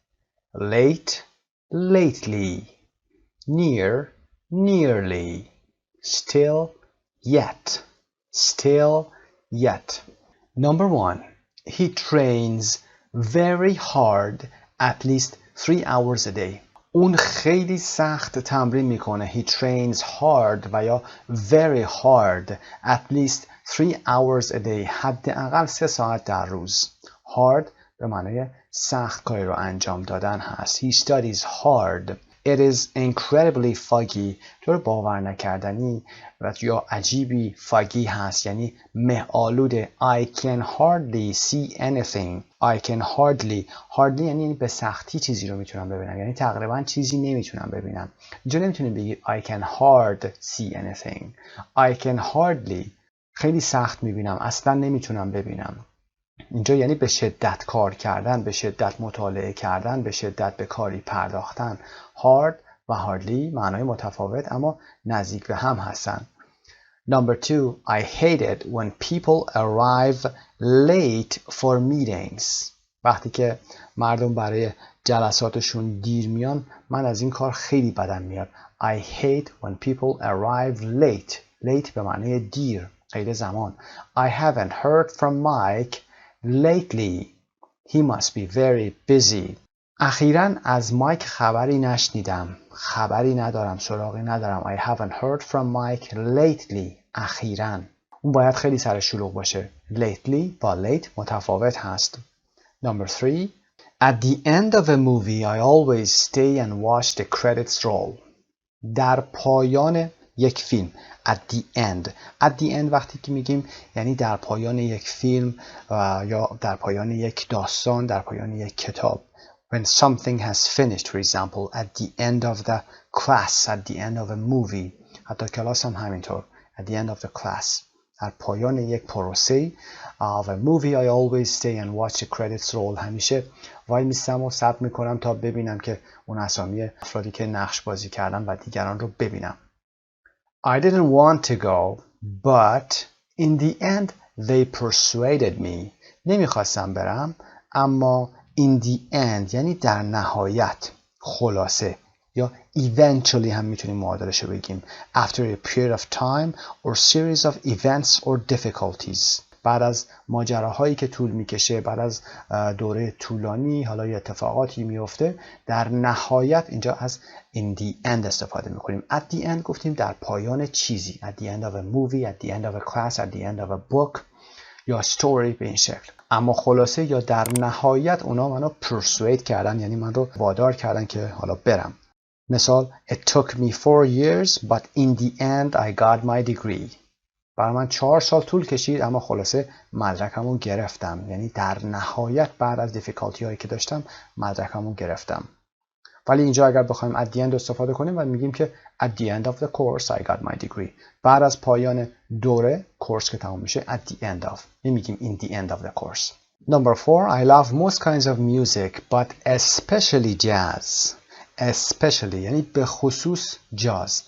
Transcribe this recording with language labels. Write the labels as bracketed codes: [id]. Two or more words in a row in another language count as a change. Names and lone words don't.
[en] Late, lately. Near, nearly. Still, yet. Still, yet. Number 1. He trains very hard at least 3 hours a day. [fa] اون خیلی سخت تمرین میکنه. [en] He trains hard [fa] و یا [en] very hard at least 3 hours a day. [fa] حداقل 3 ساعت در روز. Hard به معنای سخت کاری رو انجام دادن هست. [en] He studies hard. It is incredibly foggy. [fa] طور باور نکردنی و یا عجیبی foggy هست، یعنی مه آلوده. [en] I can hardly see anything. I can hardly [fa] یعنی به سختی چیزی رو میتونم ببینم، یعنی تقریبا چیزی نمیتونم ببینم. اینجا نمیتونیم بگید [en] I can hard see anything. I can hardly [fa] خیلی سخت میبینم، اصلا نمیتونم ببینم. اینجا یعنی به شدت کار کردن، به شدت مطالعه کردن، به شدت به کاری پرداختن. hard و hardly معنای متفاوت اما نزدیک به هم هستن. [en] Number 2. I hate it when people arrive late for meetings. [fa] وقتی که مردم برای جلساتشون دیر میان، من از این کار خیلی بدم میاد. [en] I hate when people arrive late. [fa] Late به معنی دیر، غیر زمان. [en] I haven't heard from Mike lately. He must be very busy. [fa] اخیراً از مایک خبری نشنیدم. خبری ندارم، سراغی ندارم. I haven't heard from Mike lately. اخیراً. اون باید خیلی سر شلوغ باشه. Lately با late متفاوت هست. [en] Number 3. At the end of a movie, I always stay and watch the credits roll. [fa] در پایان یک فیلم. [en] At the end. At the end [fa] وقتی که میگیم یعنی در پایان یک فیلم یا در پایان یک داستان، در پایان یک کتاب. [en] When something has finished, for example, at the end of the class, at the end of a movie. [fa] حتی کلاس هم همینطور. [en] At the end of the class. [fa] در پایان یک پروسه [en] of a movie, I always stay and watch the credits roll. [fa] همیشه وای میستم و صبر میکنم تا ببینم که اون اسامی افرادی که نقش بازی کردن و دیگران رو ببینم. [en] I didn't want to go, but in the end they persuaded me. [fa] نمیخواستم برم اما [en] in the end [fa] یعنی در نهایت، خلاصه، یا eventually هم میتونیم معادلش رو بگیم. [en] After a period of time or series of events or difficulties. [fa] بعد از ماجراهایی که طول میکشه، بعد از دوره طولانی، حالا یه اتفاقاتی میفته، در نهایت اینجا از [en] in the end [fa] استفاده میکنیم. [en] At the end [fa] گفتیم در پایان چیزی. [en] At the end of a movie, at the end of a class, at the end of a book یا story به این شکل. [fa] اما خلاصه یا در نهایت اونا منو persuade کردن، یعنی من رو وادار کردن که حالا برم. [en] مثال It took me 4 years but in the end I got my degree. [fa] برای من 4 سال طول کشید اما خلاصه مدرکمو گرفتم، یعنی در نهایت بعد از دیفیکالتی هایی که داشتم مدرکمو گرفتم. ولی اینجا اگر بخوایم [en] at the end [fa] استفاده کنیم و میگیم که [en] at the end of the course I got my degree. [fa] بعد از پایان دوره کورس که تمام میشه [en] at the end of. نمیگیم in the end of the course. Number 4. I love most kinds of music but especially jazz. [fa] Especially یعنی به خصوص جاز.